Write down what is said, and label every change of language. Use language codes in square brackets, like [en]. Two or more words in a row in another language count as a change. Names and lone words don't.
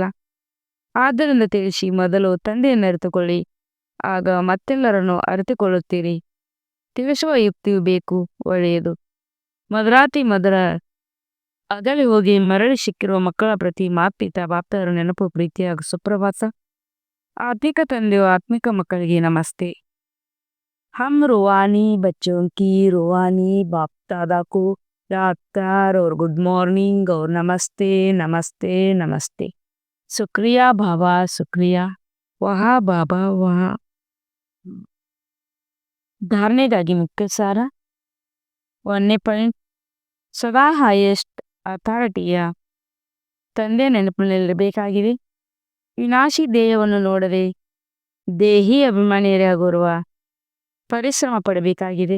[kn] ಆದ್ದರಿಂದ ತಿಳಿಸಿ, ಮೊದಲು ತಂದೆಯನ್ನು ಅರಿತುಕೊಳ್ಳಿ, ಆಗ ಮತ್ತೆಲ್ಲರನ್ನು ಅರಿತುಕೊಳ್ಳುತ್ತೀರಿ. ತಿಳಿಸುವ ಯುಕ್ತಿಯು ಬೇಕು, ಒಳ್ಳೆಯದು. ಮಧುರಾತಿ ಮಧುರ ಅಗಲಿ ಹೋಗಿ ಮರಳಿ ಸಿಕ್ಕಿರುವ ಮಕ್ಕಳ ಪ್ರತಿ ಮಾತ್ಪಿತ ಬಾಪ್ತಾದರ ನೆನಪು, ಪ್ರೀತಿ ಹಾಗೂ ಸುಪ್ರಭಾತ. ಆತ್ಮಿಕ ತಂದೆಯು ಆತ್ಮಿಕ ಮಕ್ಕಳಿಗೆ ನಮಸ್ತೆ. [hi] हम रूहानी बच्चों की रूहानी बाप दादा को याद कर और [en] good morning [hi] और नमस्ते नमस्ते नमस्ते. शुक्रिया बाबा शुक्रिया. वहा बाबा वहा. [kn] ಧಾರಣೆಗಾಗಿ ಮುಖ್ಯ ಸಾರ. 1ನೇ ಪಾಯಿಂಟ್, ಸದಾ [en] highest authority [kn] ತಂದೆ ನೆನಪಿನಲ್ಲಿರಬೇಕಾಗಿದೆ. ವಿನಾಶಿ ದೇಹವನ್ನು ನೋಡದೆ ದೇಹಿ ಅಭಿಮಾನಿಯರಾಗಿರುವ ಪರಿಶ್ರಮ ಪಡಬೇಕಾಗಿದೆ.